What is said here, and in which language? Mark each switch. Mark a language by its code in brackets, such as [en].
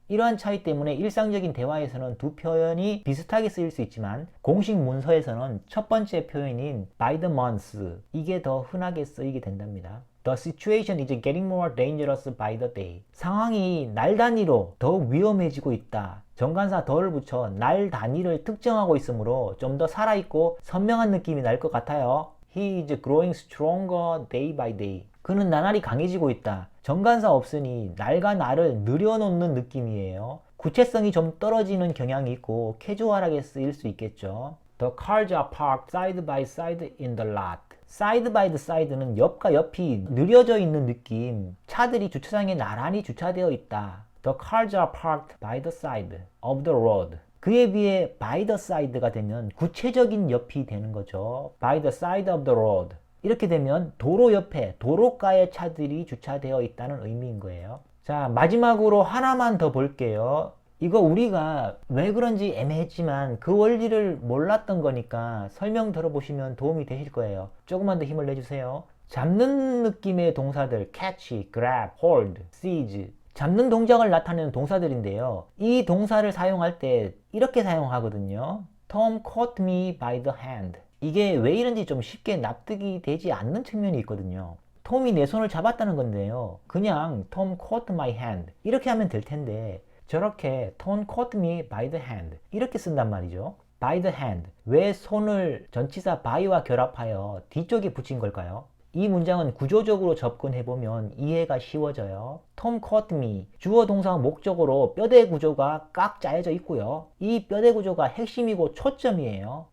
[ko] 이러한 차이 때문에 일상적인 대화에서는 두 표현이 비슷하게 쓰일 수 있지만 공식 문서에서는 첫 번째 표현인 [en] by the month [ko] 이게 더 흔하게 쓰이게 된답니다. [en] The situation is getting more dangerous by the day. [ko] 상황이 날 단위로 더 위험해지고 있다. 정관사 더를 붙여 날 단위를 특정하고 있으므로 좀 더 살아있고 선명한 느낌이 날 것 같아요. [en] He is growing stronger day by day. [ko] 그는 나날이 강해지고 있다. 정관사 없으니 날과 날을 늘여놓는 느낌이에요. 구체성이 좀 떨어지는 경향이 있고 캐주얼하게 쓰일 수 있겠죠. [en] The cars are parked side by side in the lot. side by the side [ko] 는 옆과 옆이 느려져 있는 느낌. 차들이 주차장에 나란히 주차되어 있다. [en] The cars are parked by the side of the road. [ko] 그에 비해 [en] by the side [ko] 가 되면 구체적인 옆이 되는 거죠. [en] by the side of the road. [ko] 이렇게 되면 도로 옆에 도로가에 차들이 주차되어 있다는 의미인 거예요. 자, 마지막으로 하나만 더 볼게요. 이거 우리가 왜 그런지 애매했지만 그 원리를 몰랐던 거니까 설명 들어보시면 도움이 되실 거예요. 조금만 더 힘을 내주세요. 잡는 느낌의 동사들 [en] catch, grab, hold, seize [ko] 잡는 동작을 나타내는 동사들인데요. 이 동사를 사용할 때 이렇게 사용하거든요. [en] Tom caught me by the hand. [ko] 이게 왜 이런지 좀 쉽게 납득이 되지 않는 측면이 있거든요. 톰이 내 손을 잡았다는 건데요. 그냥 [en] Tom caught my hand [ko] 이렇게 하면 될 텐데 저렇게 [en] Tom caught me by the hand [ko] 이렇게 쓴단 말이죠. [en] by the hand. [ko] 왜 손을 전치사 by와 결합하여 뒤쪽에 붙인 걸까요? 이 문장은 구조적으로 접근해보면 이해가 쉬워져요. [en] Tom caught me. [ko] 주어 동사 목적어로 뼈대 구조가 꽉 짜여져 있고요. 이 뼈대 구조가 핵심이고 초점이에요.